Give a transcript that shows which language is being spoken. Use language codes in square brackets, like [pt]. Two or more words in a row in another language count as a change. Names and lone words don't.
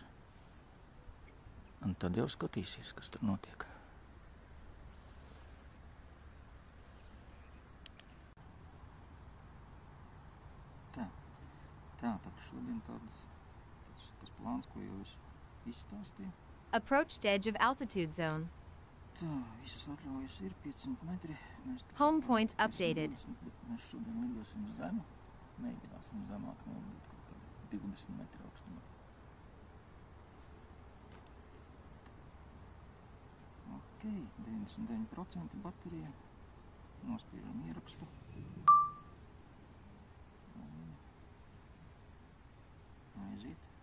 [lv] Un tad jau skatīsies, kas tur notiek. Tā, tad šodien tas plāns, ko jau es izstāstīju. [en] Approached edge of altitude zone. [lv] Tā, visas atļaujas ir 500 metri. [en] Home point updated. [lv] Mēs šodien lidosim zemu. Mēģināsim zemāk nolidot kaut kādu 20 metru augstumā. Ok, 99% baterija. Nospiežam ierakstu. Aiziet.